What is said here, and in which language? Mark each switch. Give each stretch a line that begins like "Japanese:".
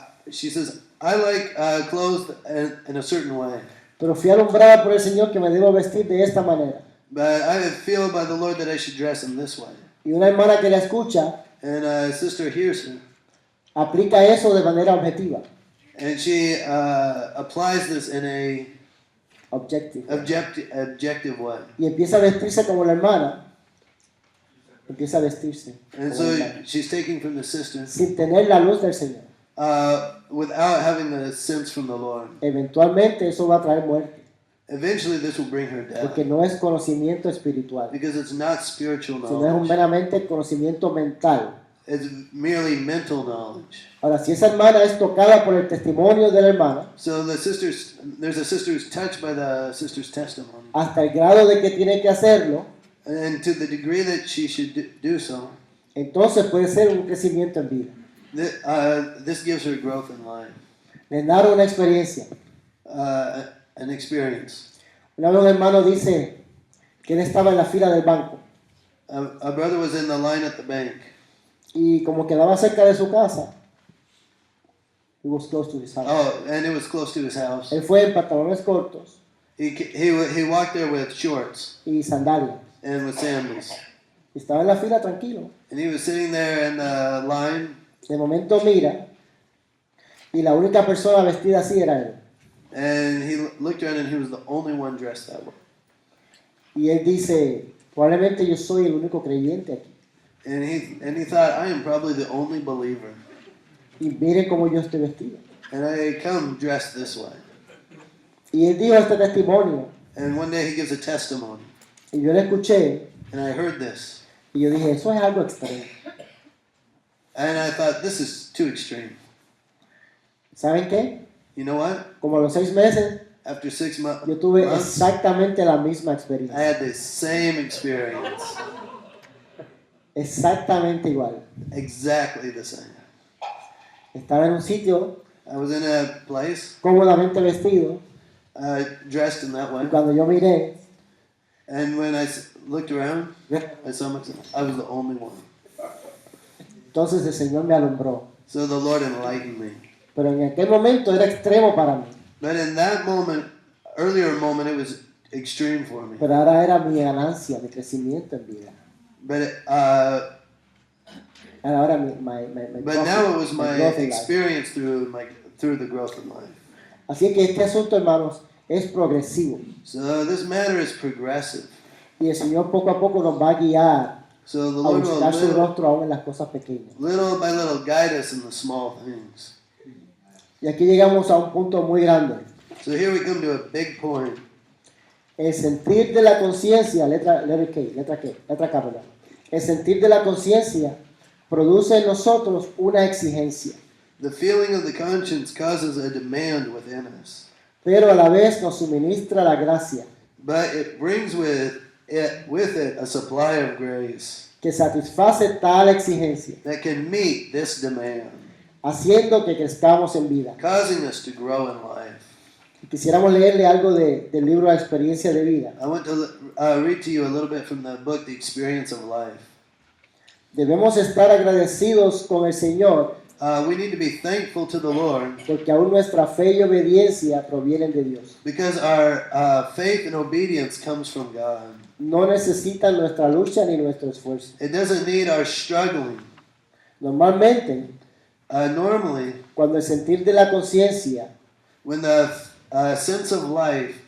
English: She says, I like clothes in a certain way,
Spanish: pero fui alumbrada por el Señor que me debo vestir de esta manera.
English: but I feel by the Lord that I should dress in this way.
Spanish: Y una hermana que la escucha
English: And a sister hears her,
Spanish: aplica eso de manera objetiva,
English: and she applies this in a objective, objective way.
Spanish: y empieza a vestirse como la hermana, empieza a vestirse
English: And
Spanish: como
English: so
Spanish: la hermana,
English: she's taking from the sister
Spanish: sin tener la luz del Señor.
English: without having the sense from the Lord.
Spanish: Eventualmente eso va a traer muerte,
English: Eventually, this will bring her death
Spanish: porque no es conocimiento espiritual,
English: because it's not spiritual
Spanish: sino es un
English: knowledge;
Spanish: meramente conocimiento mental.
English: it's merely mental knowledge.
Spanish: Ahora, si esa hermana es tocada por el testimonio de la hermana,
English: So there's a sister who's touched by the sister's testimony,
Spanish: hasta el grado de que tiene que hacerlo,
English: and to the degree that she should do so,
Spanish: entonces puede ser un crecimiento en vida.
English: this gives her growth in life,
Spanish: Les narro una experiencia.
English: an experience.
Spanish: Una vez un hermano dice que él estaba en la fila del banco
English: A brother was in the line at the bank,
Spanish: y como quedaba cerca de su casa,
English: he was close to his house. and it was close to his house.
Spanish: Él fue en pantalones cortos
English: He walked there with shorts
Spanish: y sandalias.
English: and with sandals,
Spanish: Estaba en la fila tranquilo.
English: and he was sitting there in the line.
Spanish: De momento mira y la única persona vestida así era él.
English: And he looked around, and he was the only one dressed that way.
Spanish: Y él dice, probablemente yo soy el único creyente aquí.
English: And he thought, I am probably the only believer,
Spanish: Y miren cómo yo estoy vestido.
English: and I come dressed this way.
Spanish: Y él dijo este testimonio
English: And one day he gives a testimony,
Spanish: y yo le escuché
English: and I heard this,
Spanish: y yo dije, eso es algo extremo.
English: and I thought, this is too extreme.
Spanish: ¿Saben qué?
English: You know what?
Spanish: Como a los 6 meses,
English: After 6 months,
Spanish: yo tuve
English: months,
Spanish: exactamente la misma
English: I
Spanish: experiencia.
English: had the same experience,
Spanish: Exactamente igual.
English: exactly the same.
Spanish: Estaba en un sitio
English: I was in a place
Spanish: cómodamente vestido
English: dressed in that
Spanish: y
English: way,
Spanish: cuando yo miré,
English: And when I looked around, I saw myself. I was the only one.
Spanish: Entonces el Señor me alumbró.
English: So the Lord enlightened me.
Spanish: Pero en aquel momento era extremo para mí.
English: But in that moment, earlier moment, it was extreme for me.
Spanish: Pero ahora era mi ganancia, mi crecimiento en vida.
English: But
Spanish: Ahora my
English: now it was my my growth in life. experience through the growth in life.
Spanish: Así que este asunto, hermanos, es progresivo.
English: So this matter is progressive.
Spanish: Y el Señor poco a poco nos va a guiar
English: So the
Spanish: a
English: Lord will
Spanish: buscar su rostro aún en las cosas pequeñas.
English: little by little guide us in the small things.
Spanish: Y aquí llegamos a un punto muy grande.
English: So here we come to a big point.
Spanish: El sentir de la conciencia, letra K, perdón. El sentir de la conciencia produce en nosotros una exigencia,
English: The feeling of the conscience causes a demand within us,
Spanish: pero a la vez nos suministra la gracia
English: but it brings with it a supply of grace
Spanish: que satisface tal exigencia,
English: that can meet this demand,
Spanish: haciendo que crezcamos en vida.
English: causing us to grow in life.
Spanish: Y quisiéramos leerle algo del libro de experiencia de vida.
English: I want to read to you a little bit from the book, The Experience of Life.
Spanish: Debemos estar agradecidos con el Señor
English: We need to be thankful to the Lord
Spanish: porque aún nuestra fe y obediencia provienen de Dios.
English: because our faith and obedience comes from God.
Spanish: No necesitan nuestra lucha ni nuestro esfuerzo.
English: It doesn't need our struggling.
Spanish: Normalmente,
English: Normally,
Spanish: cuando el sentir de la conciencia
English: when the sense of life, of the